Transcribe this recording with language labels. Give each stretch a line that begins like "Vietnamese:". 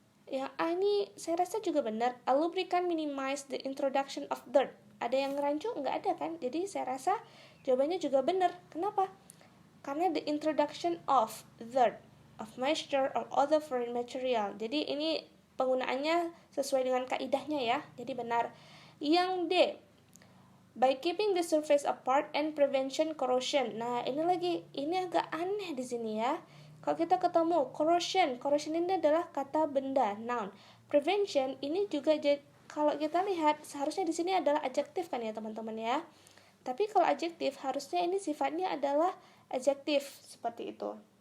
Indonesian: Yang A ini saya rasa juga benar.
English: A lubricant minimize the introduction of dirt.
Indonesian: Ada yang rancu? Enggak ada kan? Jadi saya rasa jawabannya juga benar. Kenapa? Karena
English: the introduction of dirt, of moisture, or other foreign material.
Indonesian: Jadi ini penggunaannya sesuai dengan kaidahnya ya. Jadi benar. Yang D,
English: by keeping the surface apart and prevention corrosion.
Indonesian: Nah, ini agak aneh di sini ya. Kalau kita ketemu corrosion ini adalah kata benda, noun. Prevention ini juga kalau kita lihat seharusnya di sini adalah adjektif kan ya teman-teman ya. Tapi kalau adjektif harusnya ini sifatnya adalah adjektif seperti itu.